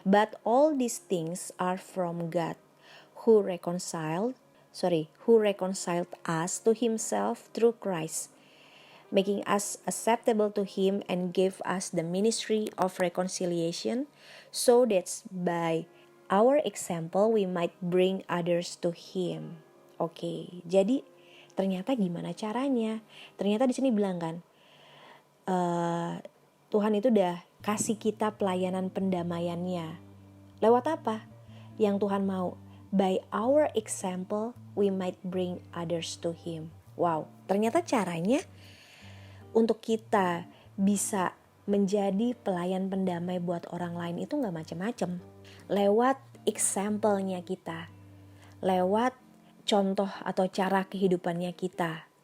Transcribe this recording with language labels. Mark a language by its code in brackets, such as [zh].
[en] But all these things are from God who reconciled us to Himself through Christ, making us acceptable to Him and gave us the ministry of reconciliation, so that by our example we might bring others to Him. [id] Oke, jadi ternyata gimana caranya? Ternyata di sini bilang kan, Tuhan itu udah kasih kita pelayanan pendamaiannya. Lewat apa? Yang Tuhan mau. [en] By our example, we might bring others to Him. [id] Wow, ternyata caranya untuk kita bisa menjadi pelayan pendamai buat orang lain itu gak macam-macam. Lewat example-nya kita, lewat contoh atau cara kehidupannya kita.